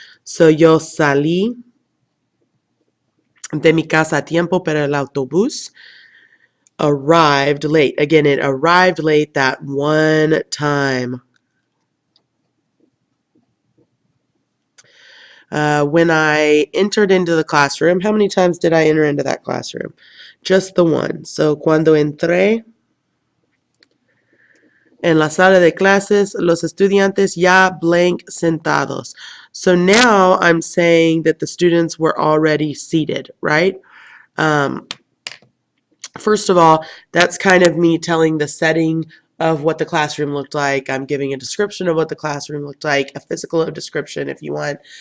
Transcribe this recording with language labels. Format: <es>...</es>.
<es>So yo salí de mi casa a tiempo, pero el autobús arrived late.</es> <en>Again, it arrived late that one time. When I entered into the classroom, how many times did I enter into that classroom? Just the one.</en> <es>So, cuando entré en la sala de clases, los estudiantes ya blank sentados.</es> <en>So now I'm saying that the students were already seated, right? First of all, that's kind of me telling the setting of what the classroom looked like. I'm giving a description of what the classroom looked like, a physical description if you want.</en>